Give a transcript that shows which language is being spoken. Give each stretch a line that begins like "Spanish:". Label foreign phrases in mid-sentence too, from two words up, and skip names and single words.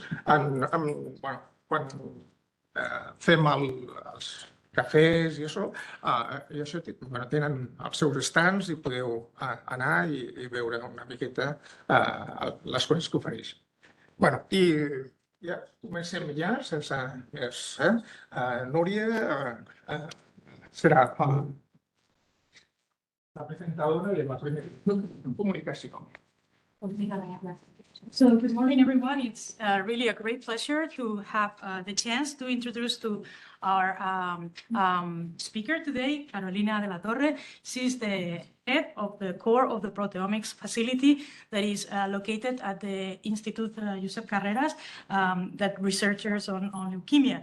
Catalan: Quan fem els cafès i això tenen els seus stands i podeu anar i veure una miqueta les coses que ofereix. I ja comencem sense més. Núria serà la presentadora de la primera comunicació.
English: So good morning, everyone. It's really a great pleasure to have the chance to introduce to our speaker today, Carolina de la Torre. She's the head of the core of the Proteomics facility that is located at the Institut Josep Carreras, that researchers on leukemia.